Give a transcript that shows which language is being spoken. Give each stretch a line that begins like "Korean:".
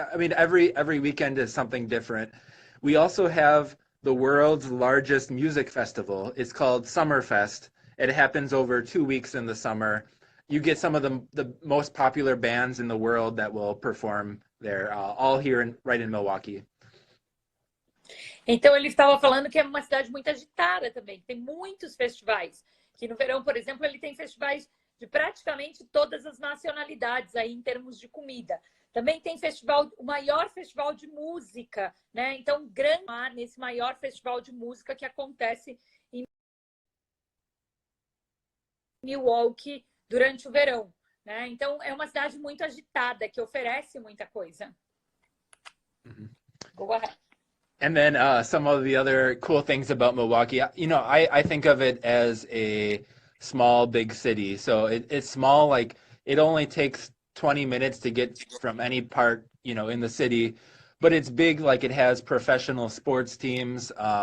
English: I mean, every weekend is something different. We also have the world's largest music festival. It's called Summerfest. It happens over 2 weeks in the summer. You get some of the most popular bands in the world that will perform there, all here right in Milwaukee.
Portuguese: Então, ele estava falando que é uma cidade muito agitada também. Tem muitos festivais. Que no verão, por exemplo, ele tem festivais de praticamente todas as nacionalidades aí em termos de comida. Também tem o maior festival de música, né? Então, nesse maior festival de música que acontece Milwaukee durante o verão, né? Então, é uma cidade muito agitada, que oferece muita coisa.
English: Go ahead. And then some of the other cool things about Milwaukee, I think of it as a small, big city. So it's small, like it only takes 20 minutes to get from any part, in the city, but it's big, like it has professional sports teams.